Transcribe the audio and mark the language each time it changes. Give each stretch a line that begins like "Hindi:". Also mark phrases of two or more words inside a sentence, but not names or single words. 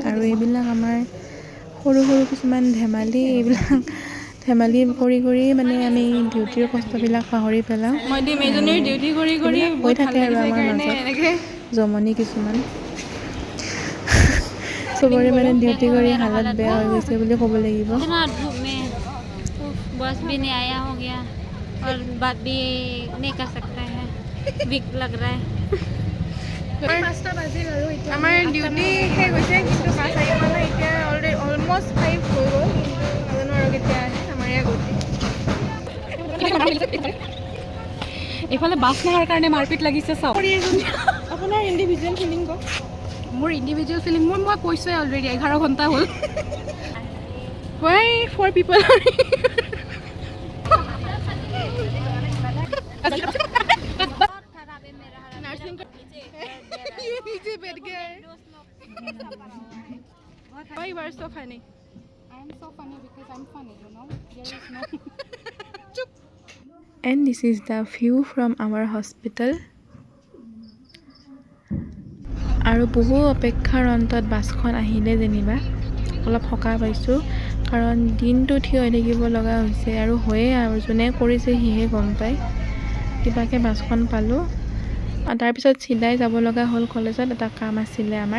Assamese: আৰু এইবিলাক আমাৰ সৰু কিছুমান ধেমালি, এইবিলাক ধেমালি কৰি আমি ডিউটিৰ কষ্টবিলাক পাহৰি পেলাওঁ। ডিউটি কৰি হৈ থাকে আৰু আমাৰ মাজত জমনি কিছুমান। চবৰে ডিউটি কৰি হালত বেয়া হৈ গৈছে বুলি ক'ব লাগিব।
Hindi: बस भी नहीं आया हो गया और बात भी नहीं कर सकता है, वीक लग रहा है।
Assamese: আমাৰ ডিউটি শেষ হৈছে, কিন্তু বাছ আহি পোৱা নাই। এতিয়া অলমষ্ট 5 হৈ গ'ল, নাজানো আৰু কেতিয়া আহে। আমাৰ ইয়াত গতি এইফালে বাছ নোহোৱাৰ কাৰণে মাৰপিট লাগিছে চব। আপোনাৰ
English: individual feeling
Assamese: কওক। মোৰ
English: individual feeling
Assamese: মই কৈছোঁৱে অলৰেডি, 11 ঘণ্টা হ'ল।
English: Why 4 people are here? Why you are so funny? I am so funny because I'm funny, you know. There is no And this is the view from our hospital.
Assamese: আৰু বহু অপেক্ষাৰ অন্তত বাছখন আহিলে যেনিবা অলপ সকাহ পাইছোঁ, কাৰণ দিনটো থিয় হৈ থাকিব লগা হৈছে আৰু হয়ে আৰু যোনে কৰিছে সিহে গম পায়। কিবাকে বাছখন পালোঁ। তাৰপিছত চিধাই যাব লগা হ'ল কলেজত, এটা কাম আছিলে আমাৰ।